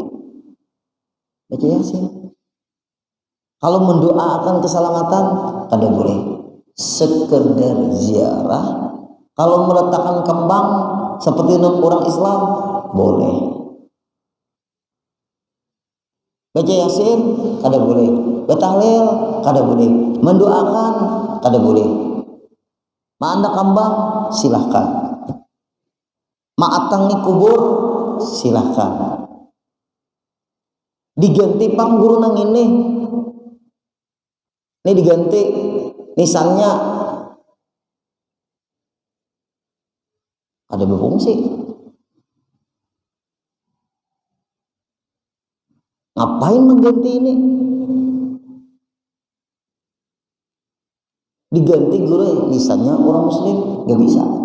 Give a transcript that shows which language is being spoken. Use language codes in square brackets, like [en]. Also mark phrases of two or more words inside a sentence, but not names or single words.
[id] Baca Yasin. Kalau mendoakan keselamatan, kada boleh. Sekedar ziarah. Kalau meletakkan kembang seperti orang Islam, boleh. Baca Yasin, kada boleh. Bertahlil, kada boleh. Mendoakan, kada boleh. [bjn] Manda kambang, silahkan. Maatangi kubur, silahkan. Diganti pang guru nang ini diganti. [id] Misalnya ada berfungsi. Ngapain mengganti ini? Diganti guru misalnya orang Muslim, gak bisa.